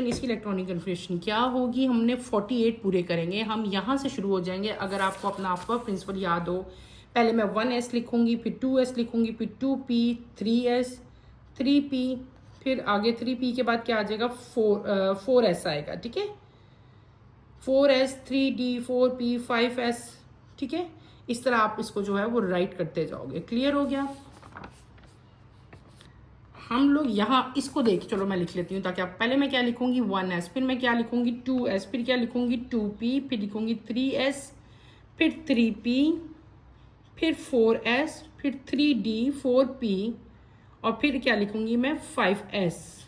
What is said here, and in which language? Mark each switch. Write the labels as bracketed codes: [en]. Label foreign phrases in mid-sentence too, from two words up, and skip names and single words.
[hi] इसकी [en] electronic configuration [hi] क्या होगी, हमने 48 पूरे करेंगे, हम यहाँ से शुरू हो जाएंगे। अगर आपको अपना आपका प्रिंसिपल याद हो, पहले मैं 1s लिखूंगी, फिर 2s लिखूंगी, फिर 2p, 3s, 3p, फिर आगे 3p के बाद क्या आ जाएगा 4s आएगा। ठीक है, 4s, 3d, 4p, 5s। ठीक है, इस तरह आप इसको जो है वो राइट करते जाओगे। क्लियर हो गया, हम लोग यहाँ इसको देख, चलो मैं लिख लेती हूँ ताकि आप, पहले मैं क्या लिखूंगी 1s, फिर मैं क्या लिखूंगी 2s, फिर क्या लिखूंगी 2p, फिर लिखूंगी 3s, फिर 3p, फिर 4s, फिर 3d, 4p, और फिर क्या लिखूंगी मैं 5s।